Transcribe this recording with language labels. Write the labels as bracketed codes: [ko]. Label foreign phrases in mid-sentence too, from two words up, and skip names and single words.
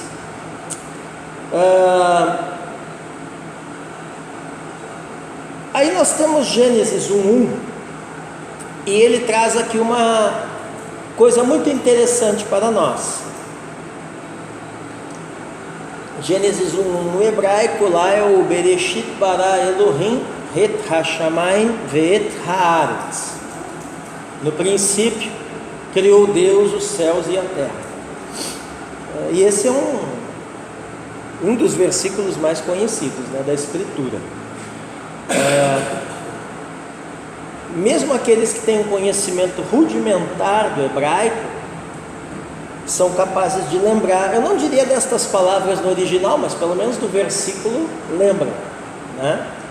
[pt] Aí nós temos Gênesis 1:1, e ele traz aqui uma coisa muito interessante para nós. Gênesis 1:1 no hebraico, lá é o [he] בראשית ברא אלוהים את השמים ואת הארץ. [pt] No princípio criou Deus os céus e a terra. E esse é um dos versículos mais conhecidos, né, da Escritura. Mesmo aqueles que têm um conhecimento rudimentar do hebraico são capazes de lembrar, eu não diria destas palavras no original, mas pelo menos do versículo lembram, né?